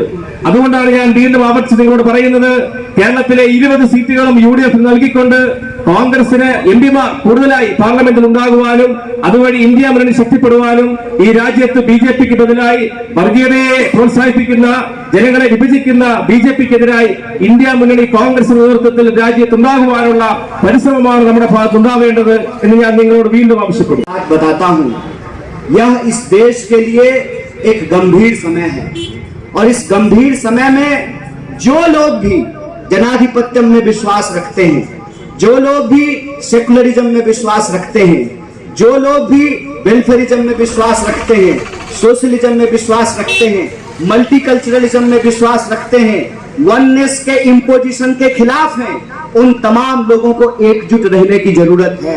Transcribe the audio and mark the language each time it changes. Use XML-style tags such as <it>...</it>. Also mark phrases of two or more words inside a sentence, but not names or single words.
<ml>അതുകൊണ്ടാണ് ഞാൻ വീണ്ടും ആവർത്തിച്ച് നിങ്ങളോട് പറയുന്നത്, കേരളത്തിലെ 20 സീറ്റുകളും UDF നൽകിക്കൊണ്ട് കോൺഗ്രസിന് എംപിമാർ കൂടുതലായി പാർലമെന്റിൽ ഉണ്ടാകുവാനും അതുവഴി ഇന്ത്യ മുന്നണി ശക്തിപ്പെടുവാനും ഈ രാജ്യത്ത് BJPക്ക് ബദലായി വർഗീയതയെ പ്രോത്സാഹിപ്പിക്കുന്ന, ജനങ്ങളെ വിഭജിക്കുന്ന BJPക്കെതിരായി ഇന്ത്യ മുന്നണി കോൺഗ്രസ് നേതൃത്വത്തിൽ രാജ്യത്തുണ്ടാകുവാനുള്ള പരിശ്രമമാണ് നമ്മുടെ ഭാഗത്തുണ്ടാവേണ്ടത് എന്ന് ഞാൻ നിങ്ങളോട് വീണ്ടും ആവശ്യപ്പെടുന്നു.</ml> <hi>यह इस देश के लिए एक गंभीर समय है और इस गंभीर समय में जो लोग भी जनाधिपत्य में विश्वास रखते हैं, जो लोग भी सेकुलरिज्म में विश्वास रखते हैं, जो लोग भी वेलफेयरिज्म में विश्वास रखते हैं, सोशलिज्म में विश्वास रखते हैं, मल्टीकल्चरलिज्म में विश्वास रखते हैं, वननेस के इम्पोजिशन के खिलाफ हैं, उन तमाम लोगों को एकजुट रहने की जरूरत है.</hi>